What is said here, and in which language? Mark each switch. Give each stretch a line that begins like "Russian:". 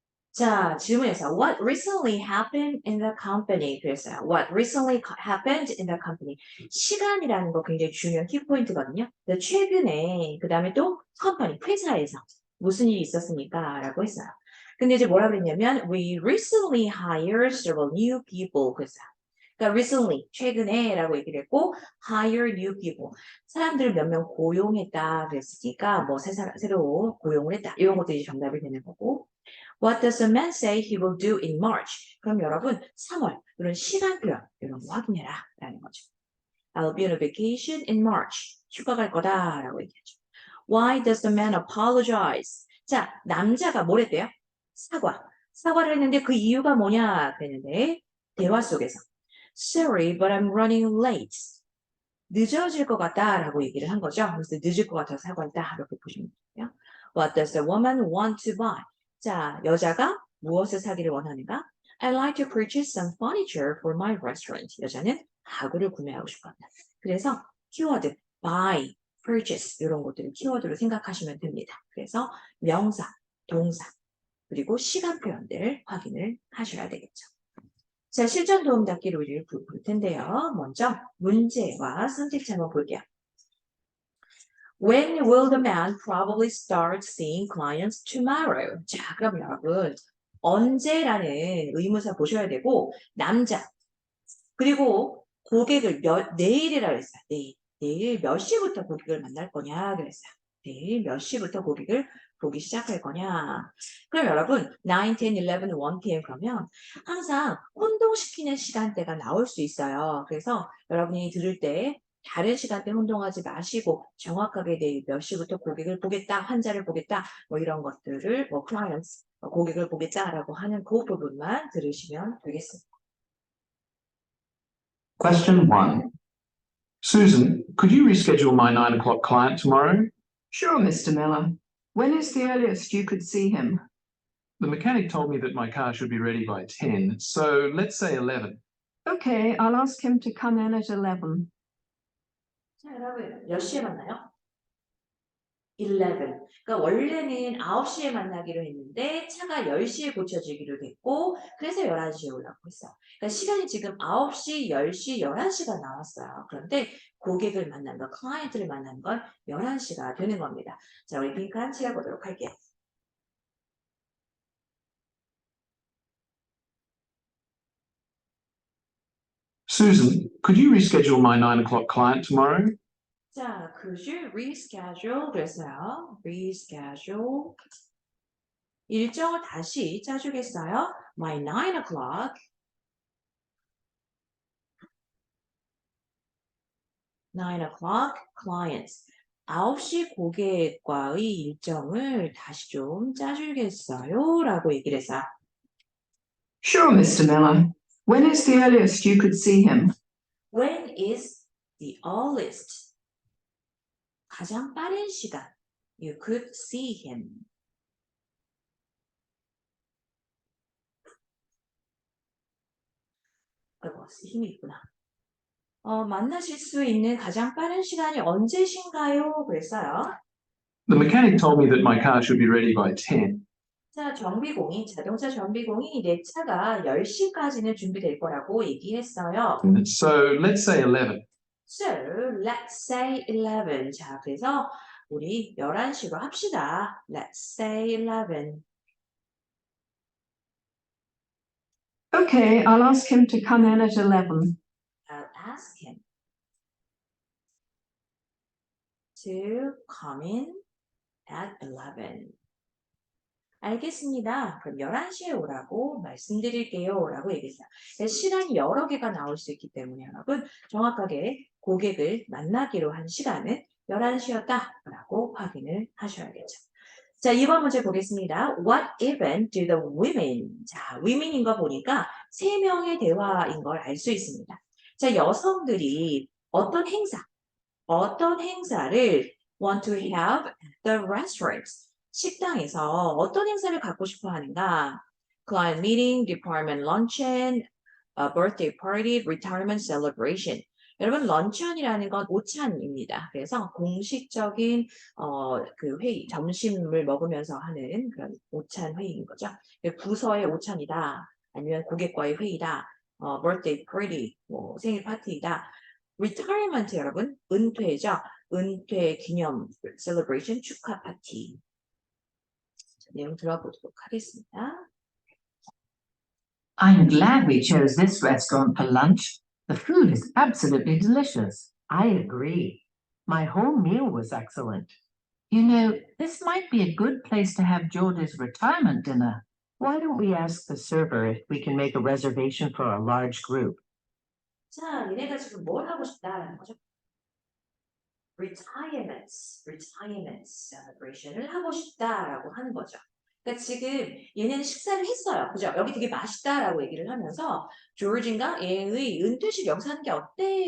Korean: 자, 질문에서
English: What recently happened in the company?
Korean: 그랬어요.
English: What recently happened in the company?
Korean: 시간이라는 거 굉장히 중요한 키포인트거든요. 최근에 그 다음에 또 컴퍼니, 회사에서 무슨 일이 있었습니까? 라고 했어요. 근데 이제 뭐라 그랬냐면
English: We recently hired several new people.
Korean: 그랬어요. 그러니까 recently, 최근에라고 얘기를 했고,
English: hire new people.
Korean: 사람들을 몇 명 고용했다 그랬으니까 뭐 새로 고용을 했다. 이런 것들이 정답이 되는 거고.
English: What does the man say he will do in March?
Korean: 그럼 여러분 3월 이런 시간표 이런 거 확인해라 라는 거죠.
English: I'll be on a vacation in March.
Korean: 휴가 갈 거다라고 얘기하죠.
English: Why does the man apologize?
Korean: 자, 남자가 뭘 했대요? 사과를 했는데 그 이유가 뭐냐 그랬는데 대화 속에서
English: Sorry, but I'm running late.
Korean: 늦어질 것 같다라고 얘기를 한 거죠. 그래서 늦을 것 같아서 사과했다 이렇게 보시면 돼요.
English: What does the woman want to buy?
Korean: 자, 여자가 무엇을 사기를 원하는가?
English: I'd like to purchase some furniture for my restaurant.
Korean: 여자는 가구를 구매하고 싶어한다. 그래서 키워드 buy, purchase 이런 것들을 키워드로 생각하시면 됩니다. 그래서 명사, 동사, 그리고 시간 표현들 확인을 하셔야 되겠죠. 자, 실전 도움 닫기로 우리를 볼 텐데요. 먼저 문제와 선택지 한번 볼게요.
English: When will the man probably start seeing clients tomorrow?
Korean: 자, 그럼 여러분 언제라는 의문사 보셔야 되고 남자 그리고 고객을 내일이라 그랬어요. 내일 몇 시부터 고객을 만날 거냐 그랬어요. 내일 몇 시부터 고객을 보기 시작할 거냐. 그럼 여러분 9, 10, 11, 1 p.m. 그러면 항상 혼동시키는 시간대가 나올 수 있어요. 그래서 여러분이 들을 때 다른 시간대 혼동하지 마시고 정확하게 내일 몇 시부터 고객을 보겠다, 환자를 보겠다, 뭐 이런 것들을 뭐 clients, 고객을 보겠다라고 하는 그 부분만 들으시면 되겠습니다.
English: Question 1. Susan, could you reschedule my 9 o'clock client tomorrow? Sure, Mr. Miller. When is the earliest you could see him? The mechanic told me that my car should be ready by 10, so let's say 11. Okay, I'll ask him to come in at 11.
Korean: 자, 여러분 몇 시에 만나요? 11. 그러니까 원래는 9시에 만나기로 했는데 차가 10시에 고쳐지기로 됐고 그래서 11시에 오라고 했어. 그러니까 시간이 지금 9시, 10시, 11시가 나왔어요. 그런데 고객을 만난 거, 클라이언트를 만난 건 11시가 되는 겁니다. 자, 우리 핑크 한 치해 보도록 할게요.
English: Susan, could you reschedule my 9 o'clock client tomorrow? 자, could you reschedule
Korean: 그랬어요.
English: reschedule.
Korean: 일정을 다시 짜주겠어요?
English: My 9 o'clock. 9 o'clock clients.
Korean: 9시 고객과의 일정을 다시 좀 짜주겠어요? 라고 얘기를 했어요.
English: Sure, Mr. Miller. When is the earliest you could see him? When is the earliest?
Korean: 가장 빠른 시간.
English: You could see him.
Korean: 아이고, 힘이 있구나. 만나실 수 있는 가장 빠른 시간이 언제신가요? 그랬어요.
English: The mechanic told me that my car should be ready by 10.
Korean: 자, 자동차 정비공이 내 차가 10시까지는 준비될 거라고 얘기했어요.
English: So let's say 11. So, let's say 11.
Korean: 자, 그래서 우리 11시로 합시다.
English: Let's say 11. Okay, I'll ask him to come in at 11. I'll ask him to come in at 11.
Korean: 알겠습니다. 그럼 11시에 오라고 말씀드릴게요. 라고 얘기했어요. 시간이 여러 개가 나올 수 있기 때문에 여러분 정확하게 고객을 만나기로 한 시간은 11시였다. 라고 확인을 하셔야겠죠. 자, 2번 문제 보겠습니다.
English: What event do the women?
Korean: 자, women인 거 보니까 3명의 대화인 걸 알 수 있습니다. 자, 여성들이 어떤 행사를
English: want to have at the restaurant.
Korean: 식당에서 어떤 행사를 갖고 싶어 하는가?
English: Client meeting, department luncheon, birthday party, retirement celebration.
Korean: 여러분 런치원이라는 건 오찬입니다. 그래서 공식적인 그 회의, 점심을 먹으면서 하는 그런 오찬 회의인 거죠. 부서의 오찬이다. 아니면 고객과의 회의다. birthday party, 뭐 생일 파티이다. retirement 여러분 은퇴죠. 은퇴 기념 celebration 축하 파티. 내용 들어보도록 하겠습니다.
English: I'm glad we chose this restaurant for lunch. The food is absolutely delicious. I agree. My whole meal was excellent. You know, this might be a good place to have George's retirement dinner. Why don't we ask the server if we can make a reservation for a large group?
Korean: 자, 얘네가 지금 뭘 하고 싶다라는 거죠? retirement celebration을 하고 싶다라고 하는 거죠. 그러니까 지금 얘네는 식사를 했어요. 그죠? 여기 되게 맛있다라고 얘기를 하면서 조르진과 얘의 은퇴식 여기서 하는 게 어때?